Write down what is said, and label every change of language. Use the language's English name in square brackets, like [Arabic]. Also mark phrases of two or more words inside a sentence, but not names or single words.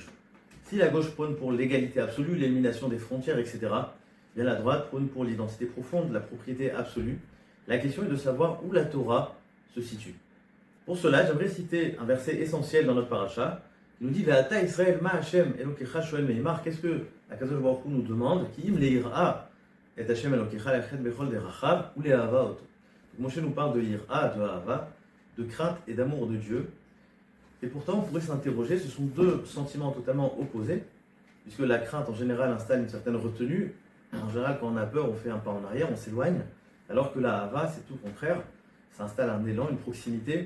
[French] Si la gauche prône pour l'égalité absolue, l'élimination des frontières, etc., bien la droite prône pour l'identité profonde, la propriété absolue. La question est de savoir où la Torah se situe. Pour cela, j'aimerais citer un verset essentiel dans notre paracha qui nous dit [Hebrew] ועתה ישראל מה השם אלוקיך שואל מעמך. [French] Qu'est-ce que Akadosh Baruch Hu nous demande? [Hebrew] כי אם ליראה את השם אלוקיך ללכת בכל דרכיו ולאהבה אותו. [French] Moshe nous parle de ira, de ahava, de crainte et d'amour de Dieu. Et pourtant, on pourrait s'interroger, ce sont deux sentiments totalement opposés, puisque la crainte en général installe une certaine retenue. En général, quand on a peur, on fait un pas en arrière, on s'éloigne, alors que la ahava, c'est tout le contraire, ça installe un élan, une proximité.